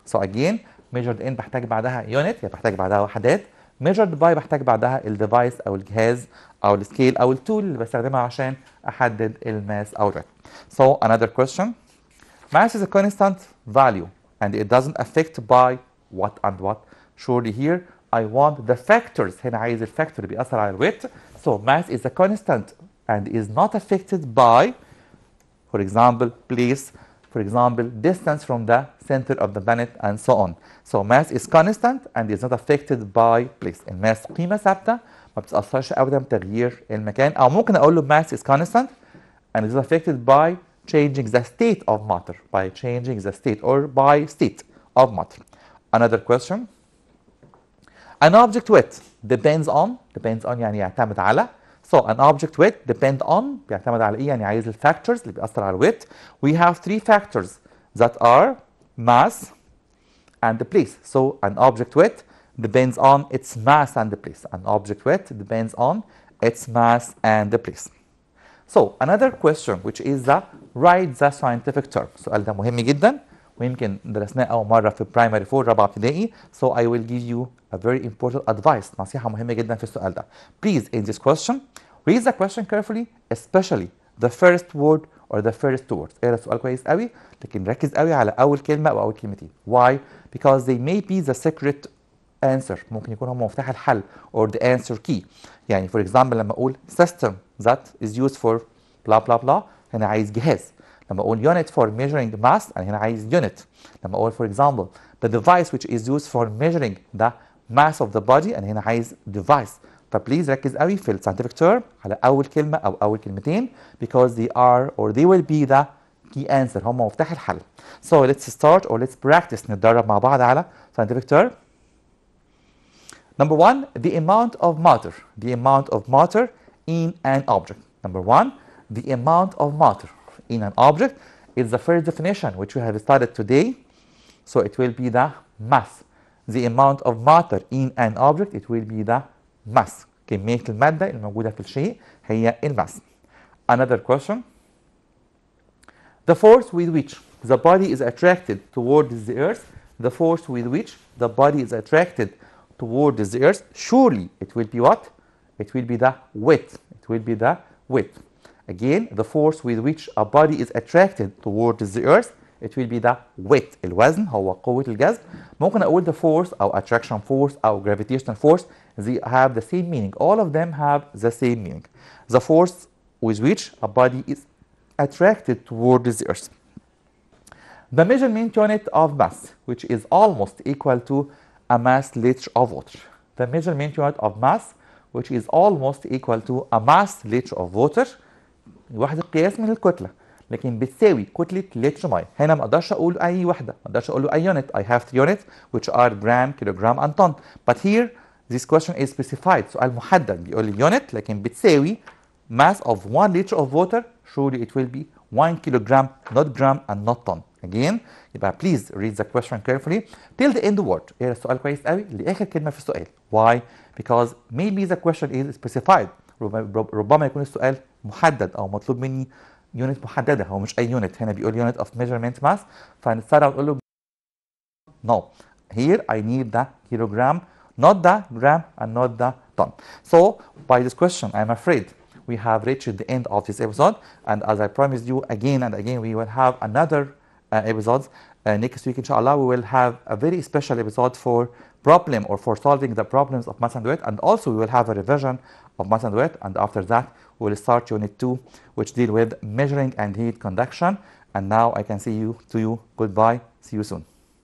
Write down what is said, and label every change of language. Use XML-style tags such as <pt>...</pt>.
<en>So again, measured in</en> <ar>بحتاج بعدها unit، يعني بحتاج بعدها وحدات.</ar> <en>measured by</en> <ar>بحتاج بعدها الديفايس أو الجهاز أو السكيل أو التول اللي بستخدمها عشان أحدد الماس أو الويت.</ar> <en>So another question. Mass is a constant value and it doesn't affect by what and what. Surely here I want the factors.</en> <ar>هنا عايز الفاكتور اللي بيأثر على الويت.</ar> <en>So mass is a constant and is not affected by, for example, place, for example, distance from the center of the planet and so on. So mass is constant and is not affected by place.</en> <ar>الماس قيمة ثابتة ما بتتأثرش أبدا بتغيير المكان، أو ممكن أقول له</ar> <en>mass is constant and is affected by changing the state of matter, by changing the state or by state of matter. Another question. An object weight depends on</en> <ar>يعني يعتمد على.</ar> <en>So an object weight depend on</en> <ar>بيعتمد على ايه؟ يعني عايز الفاكتورز اللي بيأثر على الويت.</ar> <en>We have 3 factors that are mass and place. So an object weight depends on its mass and the place. An object weight depends on its mass and the place. So another question which is the write the scientific term.</en> <ar>السؤال ده مهم جدا ويمكن درسناه أول مرة في primary 4 رابعة ابتدائي.</ar> <en>So I will give you a very important advice.</en> <ar>نصيحة مهمة جدا في السؤال ده.</ar> <en>Please in this question read the question carefully, especially the first word or the first 2 words.</en> <ar>اقرا السؤال كويس قوي لكن ركز قوي على أول كلمة أو أول كلمتين.</ar> <en>Why? Because they may be the secret answer،</en> <ar>ممكن يكون هو مفتاح الحل</ar> <en>or the answer key. يعني for example</en> <ar>لما أقول</ar> <en>system that is used for blah blah blah</en> <ar>هنا عايز جهاز. لما أقول</ar> <en>unit for measuring mass</en> <ar>أنا هنا عايز</ar> <en>unit. لما أقول for example the device which is used for measuring the mass of the body أنا هنا عايز device.</en> <ar>فبليز ركز قوي في scientific term على أول كلمة أو أول كلمتين</ar> <en>because they are or they will be the key answer،</en> <ar>هم مفتاح الحل.</ar> <en>So let's start or let's practice</en> <ar>نتدرب مع بعض على</ar> <en>scientific term. Number one, the amount of matter. The amount of matter in an object. Number one, the amount of matter in an object is the first definition which we have studied today. So it will be the mass. The amount of matter in an object, it will be the mass.</en> <ar>كمية المادة الموجودة في الشيء هي الماس.</ar> <en>Another question. The force with which the body is attracted towards the earth. The force with which the body is attracted towards the earth. Surely it will be what? It will be the weight. It will be the weight. Again, the force with which a body is attracted towards the earth. It will be the weight.</en> <ar>الوزن هو قوة الجذب. ممكن أقول</ar> <en>the force أو attraction force أو gravitational force. They have the same meaning. All of them have the same meaning. The force with which a body is attracted towards the earth. The measurement unit of mass, which is almost equal to a mass liter of water. The measurement unit of mass, which is almost equal to a mass liter of water.</en> <ar>وحدة قياس من الكتلة، لكن بتساوي كتلة لتر مية. هنا ما اقدرش اقول اي وحدة، ما اقدرش اقول له اي unit.</ar> <en>I have three units which are gram, kilogram and ton. But here this question is specified.</en> <ar>سؤال محدد بيقول لي unit لكن بتساوي</ar> <en>mass of 1 liter of water. Surely it will be 1 kilogram, not gram and not ton. Again يبقى please read the question carefully till the end word.</en> <ar>اقرا السؤال كويس قوي لاخر كلمة في السؤال.</ar> <en>Why? Because maybe the question is specified.</en> <ar>ربما يكون السؤال محدد او مطلوب مني يونت محدده، هو مش اي يونت. هنا بيقول</ar> <en>unit of measurement mass,</en> <ar>فهنستدعي ونقول له no.</ar> <en>Here I need the kilogram, not the gram and not the ton. So by this question I'm afraid we have reached the end of this episode, and as I promised you again and again we will have another episodes next week inshallah. We will have a very special episode for problem or for solving the problems of mass and weight, and also we will have a revision of mass and weight, and after that we will start unit 2 which deal with measuring and heat conduction. And now I can say to you goodbye, see you soon.</en>